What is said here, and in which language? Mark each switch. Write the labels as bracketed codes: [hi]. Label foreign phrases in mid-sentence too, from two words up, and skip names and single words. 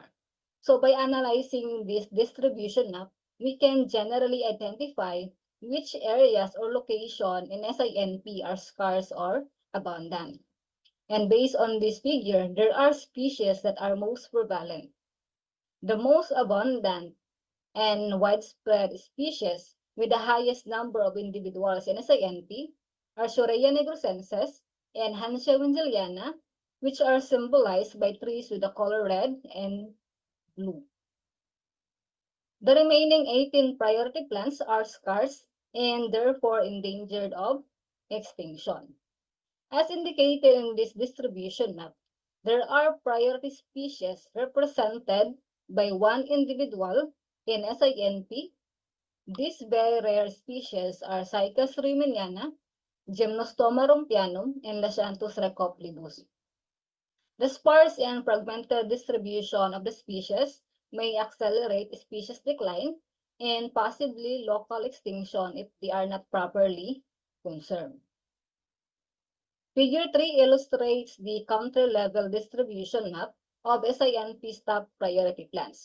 [en] So by analyzing this distribution map, we can generally identify which areas or location in SINP are scarce or abundant. And based on this figure, there are species that are most prevalent. The most abundant and widespread species with the highest number of individuals in SINP are Shorea negrosensis and Hanssia wenzeliana, which are symbolized by trees with the color red and blue. The remaining 18 priority plants are scarce and therefore endangered of extinction. As indicated in this distribution map, there are priority species represented by one individual in SINP. These very rare species are Cycas riemanniana, Gymnostoma rumpianum, and Lasianthus recoplibus. The sparse and fragmented distribution of the species may accelerate species decline and possibly local extinction if they are not properly conserved. Figure 3 illustrates the country-level distribution map of SINP's top priority plants.